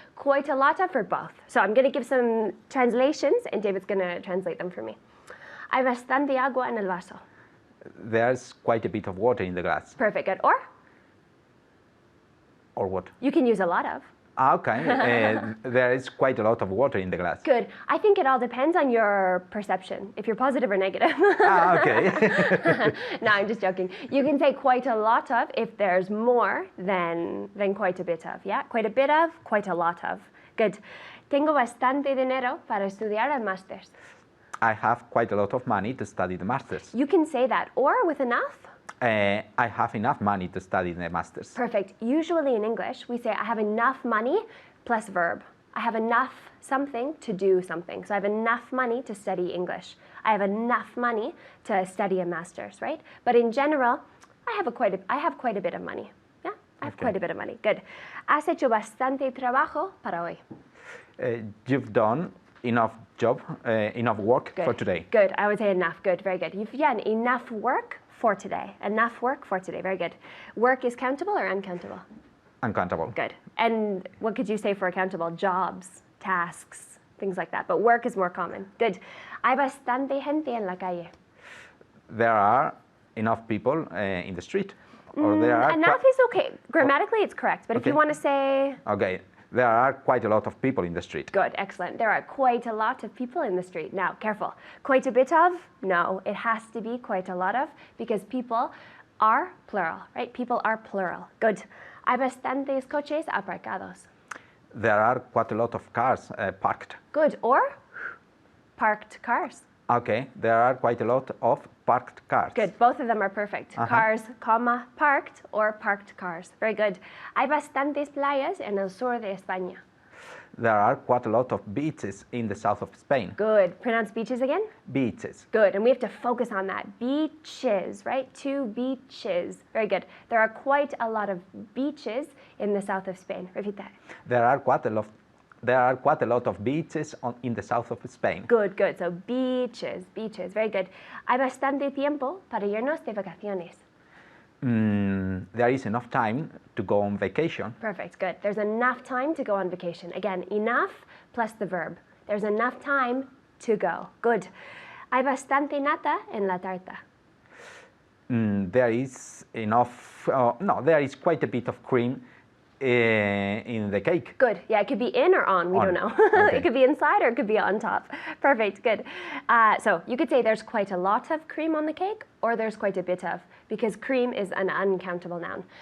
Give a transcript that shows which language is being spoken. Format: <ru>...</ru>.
<en>Quite a lot of for both. So I'm going to give some translations, and David's going to translate them for me.</en> <es>Hay bastante agua en el vaso.</es> <en>There's quite a bit of water in the glass. Perfect. Good. Or what? You can use a lot of. Okay. There is quite a lot of water in the glass. Good. I think it all depends on your perception, if you're positive or negative. Okay. No, I'm just joking. You can say quite a lot of if there's more than quite a bit of. Yeah, quite a bit of, quite a lot of. Good.</en> <es>Tengo bastante dinero para estudiar el máster.</es> <en>I have quite a lot of money to study the masters. You can say that, or with enough. I have enough money to study the masters. Perfect. Usually in English, we say I have enough money plus verb. I have enough something to do something. So I have enough money to study English. I have enough money to study a master's, right? But in general, I have quite a bit of money. Yeah, I have quite a bit of money. Good.</en> <es>Has hecho bastante trabajo para hoy.</es> <en>You've done enough work Good. for today. Good. I would say enough. Good. Very good. You've done enough work for today. Enough work for today. Very good. Work is countable or uncountable? Uncountable. Good. And what could you say for accountable? Jobs, tasks, things like that. But work is more common. Good.</en> <es>Hay bastante gente en la calle.</es> <en>There are enough people in the street. Or there are Enough is okay. Grammatically, it's correct. But if you Okay. want to say... Okay. There are quite a lot of people in the street. Good, excellent. There are quite a lot of people in the street. Now, careful. Quite a bit of? No, it has to be quite a lot of because people are plural, right? People are plural. Good.</en> <es>Hay bastantes coches aparcados.</es> <en>There are quite a lot of cars parked. Good. Or parked cars. Okay, there are quite a lot of parked cars. Good. Both of them are perfect. Cars, comma, parked or parked cars. Very good.</en> <es>Hay bastantes playas en el sur de España.</es> <en>There are quite a lot of beaches in the south of Spain. Good. Pronounce beaches again. Beaches. Good. And we have to focus on that. Beaches, right? 2 beaches. Very good. There are quite a lot of beaches in the south of Spain. Repeat that. There are quite a lot of beaches in the south of Spain. Good, good. So beaches, beaches. Very good.</en> <es>Hay bastante tiempo para irnos de vacaciones.</es> <en>There is enough time to go on vacation. Perfect, good. There's enough time to go on vacation. Again, enough plus the verb. There's enough time to go. Good.</en> <es>Hay bastante nata en la tarta.</es> <en>There is enough, there is quite a bit of cream in the cake. Good. Yeah, it could be in or on. We don't know. Okay. It could be inside or it could be on top. Perfect. Good. So you could say there's quite a lot of cream on the cake or there's quite a bit of, because cream is an uncountable noun.</en>